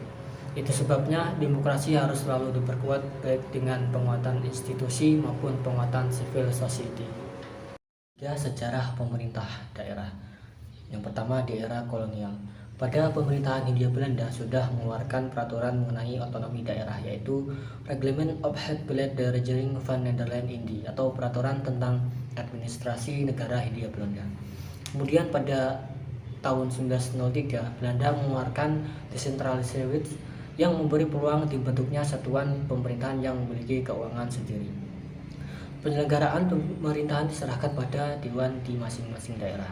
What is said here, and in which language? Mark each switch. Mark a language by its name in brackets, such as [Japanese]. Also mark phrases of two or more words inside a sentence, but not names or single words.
[Indonesian] Itu sebabnya demokrasi harus selalu diperkuat baik dengan penguatan institusi maupun penguatan [English] civil society. [Indonesian] Tiga, sejarah pemerintah daerah. Yang pertama, di era kolonial. Pada pemerintahan Hindia Belanda sudah mengeluarkan peraturan mengenai otonomi daerah, yaitu [Dutch] Reglement of het Beleid de Regering van Nederland-Indië [Indonesian] atau peraturan tentang administrasi negara Hindia Belanda. Kemudian pada tahun 1903 Belanda mengeluarkan [Dutch] Decentralische Wet [Indonesian] yang memberi peluang dibentuknya satuan pemerintahan yang memiliki keuangan sendiri. Penyelenggaraan pemerintahan diserahkan pada dewan di masing-masing daerah.